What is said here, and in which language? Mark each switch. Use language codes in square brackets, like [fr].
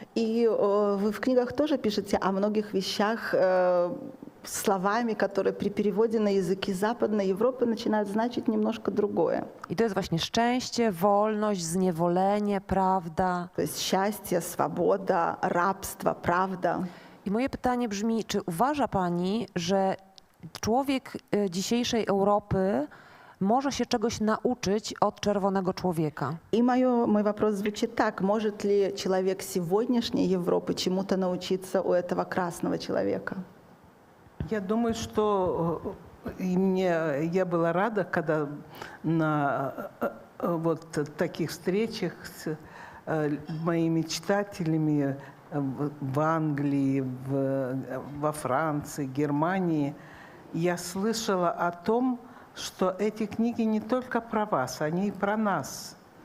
[ru] И вы в книгах тоже пишете о многих вещах словами, которые при переводе на языки Западной Европы начинают значить немножко другое. [pl] I to jest właśnie szczęście, wolność, zniewolenie, prawda. [ru] То есть счастье, свобода, рабство, правда. [pl] I moje pytanie brzmi, czy uważa Pani, że człowiek dzisiejszej Europy może się czegoś nauczyć od czerwonego człowieka? [ru] И мой вопрос звучит так. Может ли человек сегодняшней Европы чему-то научиться у этого красного человека? Я думаю, что я была рада, когда на вот таких встречах с моими читателями в Англии, во Франции, Германии, я слышала о том, что эти книги не только про вас, они и про нас.